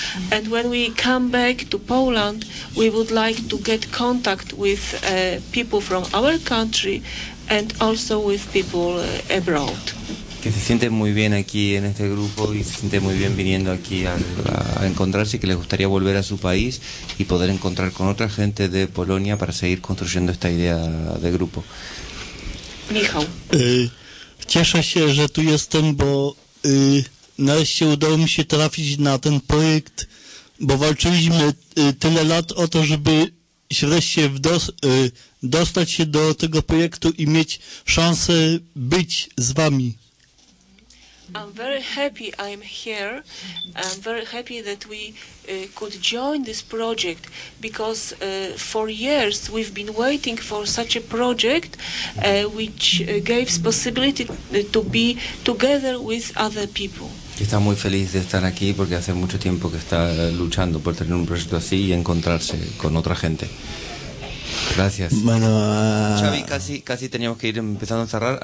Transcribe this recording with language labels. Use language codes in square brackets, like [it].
[en] And when we come back to Poland, we would like to get contact with people from our country and also with people abroad. [es] que se siente muy bien aquí en este grupo y se siente muy bien viniendo aquí a encontrarse, y que les gustaría volver a su país y poder encontrar con otra gente de Polonia para seguir construyendo esta idea de grupo. Michał. [pl] Cieszę się, że tu jestem, bo nareszcie udało mi się trafić na ten projekt, bo walczyliśmy tyle lat o to, żeby wreszcie dostać się do tego projektu i mieć szansę być z wami. [en] I'm very happy I'm here. I'm very happy that we could join this project, because for years we've been waiting for such a project which gave us possibility to be together with other people. [es] Está muy feliz de estar aquí porque hace mucho tiempo que está luchando por tener un proyecto así y encontrarse con otra gente. Gracias. Bueno, Xavi, casi teníamos que ir empezando a cerrar.